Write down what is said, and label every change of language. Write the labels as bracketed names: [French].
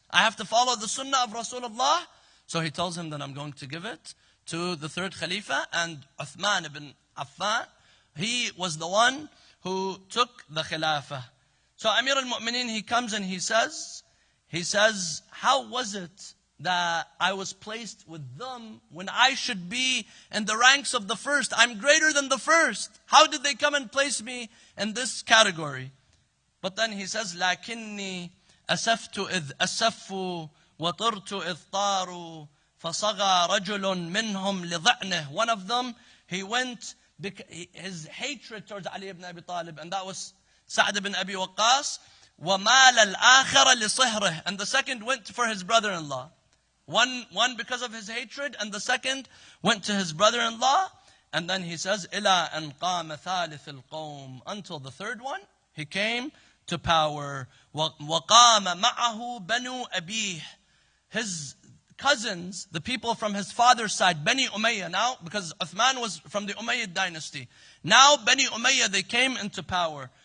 [English] I have to follow the sunnah of Rasulullah. So he tells him that I'm going to give it to the third Khalifa, and Uthman ibn Affan, he was the one who took the Khilafah. So Amir al-Mu'mineen, he comes and he says, how was it that I was placed with them when I should be in the ranks of the first? I'm greater than the first. How did they come and place me in this category? But then he says, [Arabic] لَكِنِّي أَسَفْتُ إِذْ أَسَفُّ وَطِرْتُ إِذْ طَارُوا فَصَغَى رَجُلٌ مِّنْهُمْ لِضَعْنِهِ. [English] One of them, he went, his hatred towards Ali ibn Abi Talib, and that was Sa'd ibn Abi Waqqas. [Arabic] وَمَالَ الْآخَرَ لِصِهْرِهِ. [English] And the second went for his brother-in-law. One because of his hatred, and the second went to his brother-in-law. And then he says, [Arabic] إِلَىٰ أَنْ قَامَ ثَالِثِ الْقَوْمِ. [English] Until the third one, he came to power. [Arabic] وَقَامَ مَعَهُ بَنُو أَبِيهِ. [English] His cousins, the people from his father's side, Bani Umayyah now, because Uthman was from the Umayyad dynasty. Now Bani Umayyah, they came into power.